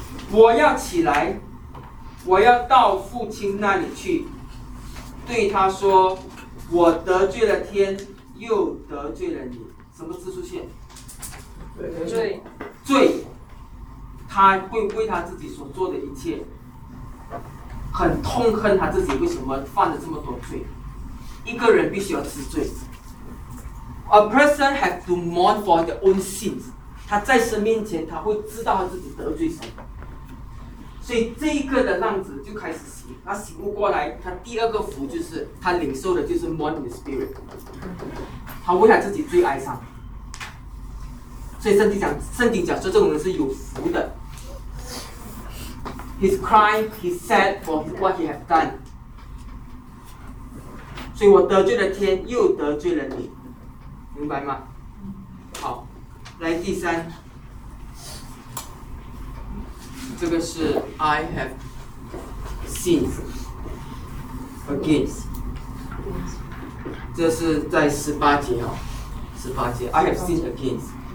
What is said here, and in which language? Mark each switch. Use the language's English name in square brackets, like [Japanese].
[Chinese] 我要起来，我要到父亲那里去，对他说：“我得罪了天，又得罪了你。” 什么字出现？罪。罪。他会为他自己所做的一切，很痛恨他自己为什么犯了这么多罪。一个人必须要知罪。 [English] A person has to mourn for their own sins。 [Chinese] 他在神面前，他会知道他自己得罪神。所以这一个的浪子就开始醒，他醒悟过来，他第二个福就是他领受的就是 [English] mourning spirit， [Chinese] 他为他自己最哀伤。所以圣经讲说这种人是有福的。 [English] He's crying, he's sad for what he has done。 [Chinese] 所以我得罪了天，又得罪了你，明白吗？好，来第三。这个是 [English] I have sins against， [Chinese] 这是在十八节哦，十八节 [English] I have sins against。